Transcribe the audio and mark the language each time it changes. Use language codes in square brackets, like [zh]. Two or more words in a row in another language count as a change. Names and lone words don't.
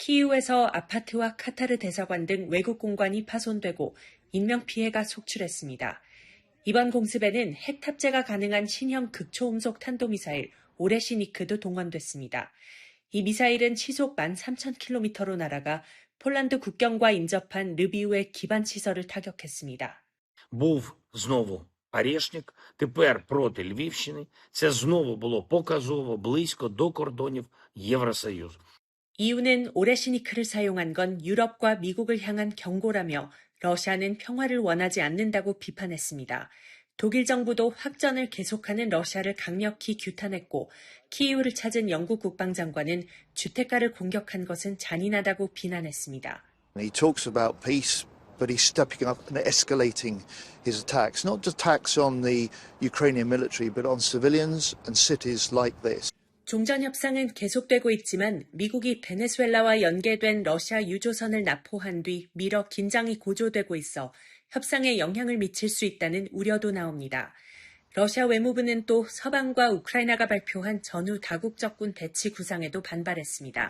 [ko] 키이우에서 아파트와 카타르 대사관 등 외국 공관이 파손되고 인명피해가 속출했습니다. 이번 공습에는 핵 탑재가 가능한 신형 극초음속 탄도미사일 오레시니크도 동원됐습니다. 이 미사일은 시속 13,000km로 날아가 폴란드 국경과 인접한 르비우의 기반 시설을 타격했습니다. [uk] Був знову Орешник, тепер проти Львівщини. Це знову було показово близько до кордонів Євросоюзу. [ko] 이유는 오레시니크를 사용한 건 유럽과 미국을 향한 경고라며 러시아는 평화를 원하지 않는다고 비판했습니다. 독일 정부도 확전을 계속하는 러시아를 강력히 규탄했고 키이우를 찾은 영국 국방장관은 주택가를 공격한 것은 잔인하다고 비난했습니다. [en] He talks about peace, but he's stepping up and escalating his attacks, not just attacks on the Ukrainian military, but on civilians and cities like this. [ko] 종전 협상은 계속되고 있지만 미국이 베네수엘라와 연계된 러시아 유조선을 납포한 뒤 미러 긴장이 고조되고 있어 협상에 영향을 미칠 수 있다는 우려도 나옵니다. 러시아 외무부는 또 서방과 우크라이나가 발표한 전후 다국적군 배치 구상에도 반발했습니다.